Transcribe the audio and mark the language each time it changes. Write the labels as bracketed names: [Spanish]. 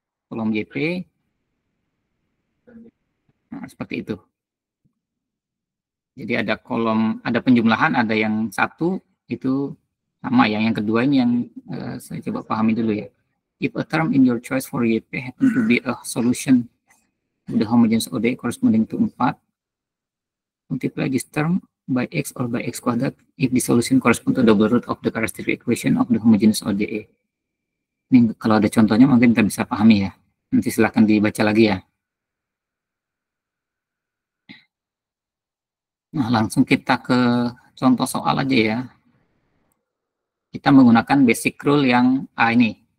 [Indonesian] Kolom YP, nah, seperti itu. Jadi ada kolom, ada penjumlahan, ada yang satu itu sama ya. Yang kedua ini yang saya coba pahami dulu ya. [English] If a term in your choice for YP happen to be a solution to the homogeneous ODE corresponding to 4, multiply this term by X or by X quadrat if the solution correspond to double root of the characteristic equation of the homogeneous ODE. [Indonesian] Ini kalau ada contohnya mungkin kita bisa pahami ya. Nanti silahkan dibaca lagi ya. Nah, langsung kita ke contoh soal aja ya. Kita menggunakan basic rule yang A ini.